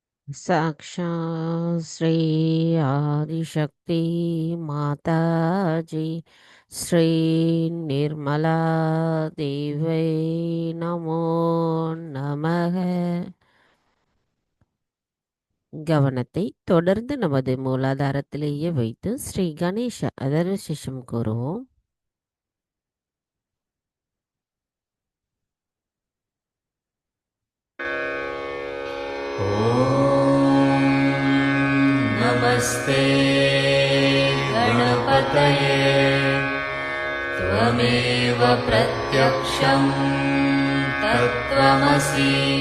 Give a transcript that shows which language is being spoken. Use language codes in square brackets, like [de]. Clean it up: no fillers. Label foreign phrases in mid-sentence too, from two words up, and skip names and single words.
[sa] साक्षात् श्री आदिशक्ति माताजी श्री निर्मला देवी नमो நமः. [ta] கவனத்தை தொடர்ந்து நமது மூலாதாரத்திலேயே வைத்து ஸ்ரீ கணேஷ அதர்வ சிஷம் கூறுவோம். [sa] नमस्ते गणपतये त्वमेव प्रत्यक्षं तत्त्वमसि